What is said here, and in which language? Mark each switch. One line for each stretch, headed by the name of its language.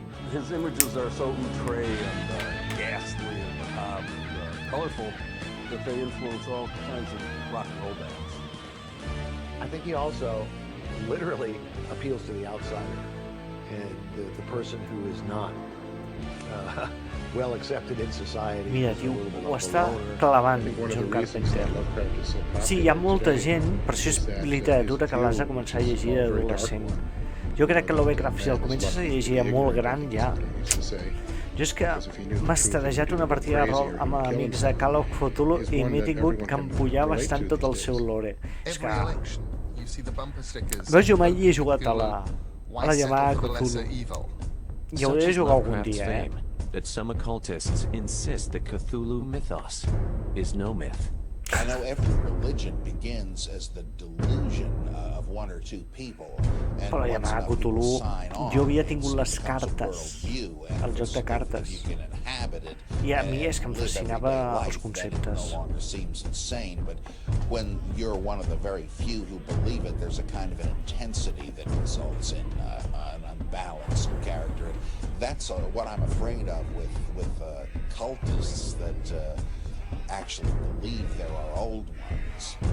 English: His images are so outre and ghastly and macabre and colorful that they influence all kinds of rock and roll bands. I think he also literally appeals to the outsider and the person who is not well accepted in society.
Catalan: Mira, tio, ho està clavant John Carpenter. Sí, hi ha molta gent, per això és literatura que l'has de començar a llegir d'adolescent. Jo crec que Lovecraft, si el comences a llegir molt gran, ja. Jo és que m'ha estadejat una partida de rol amb amics de Call of Cthulhu i m'he tingut que empullar bastant tot el seu lore. És que... Veus, jo mai he jugat a la llamada Cthulhu. I hauré de jugar algun dia,
English: that some occultists insist that Cthulhu mythos is no myth. I know every religion begins as the delusion of one or two people.
Catalan: Però la llamada Cthulhu, jo havia tingut les cartes, el joc de cartes, i a mi és que em fascinava els conceptes.
English: When you're one of the very few who believe it, there's a kind of an intensity that results in an unbalanced character. That's what I'm afraid of with cultists that actually believe there are old ones.